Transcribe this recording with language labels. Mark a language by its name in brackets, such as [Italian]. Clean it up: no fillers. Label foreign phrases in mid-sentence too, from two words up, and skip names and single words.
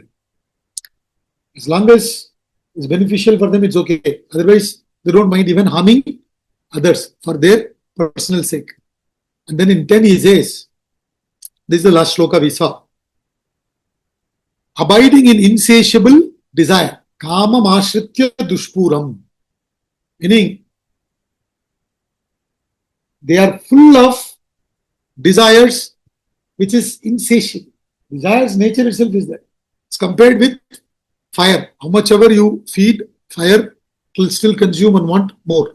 [English] As long as it's beneficial for them, it's okay. Otherwise, they don't mind even harming others for their personal sake. And then in 10 he says, this is the last shloka we saw. Abiding in insatiable desire. [Sanskrit] Kama ashritya dushpuram. [English] Meaning, they are full of desires which is insatiable. Desire's nature itself is that. It's compared with fire. How much ever you feed fire, it will still consume and want more.